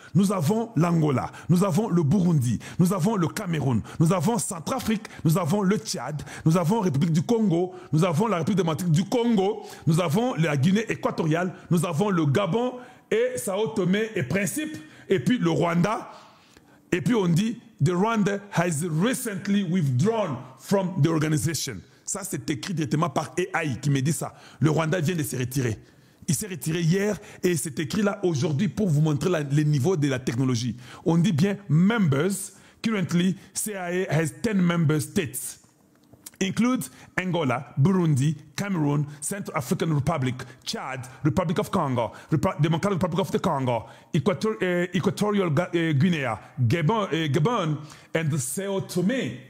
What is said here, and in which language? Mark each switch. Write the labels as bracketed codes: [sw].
[fr] Nous avons l'Angola, nous avons le Burundi, nous avons le Cameroun, nous avons Centrafrique, nous avons le Tchad, nous avons la République du Congo, nous avons la République démocratique du Congo, nous avons la Guinée équatoriale, nous avons le Gabon et Sao Tomé et Principe, et puis le Rwanda. Et puis on dit, [en] the Rwanda has recently withdrawn from the organization. [fr] Ça, c'est écrit directement par AI qui me dit ça. Le Rwanda vient de se retirer. Il s'est retiré hier et c'est écrit là aujourd'hui pour vous montrer le niveau de la technologie. On dit bien members. [en] Currently, CIA has 10 member states. Includes Angola, Burundi, Cameroon, Central African Republic, Chad, Republic of Congo, Democratic Republic of the Congo, Equatorial Guinea, Gabon, and Sao Tomé.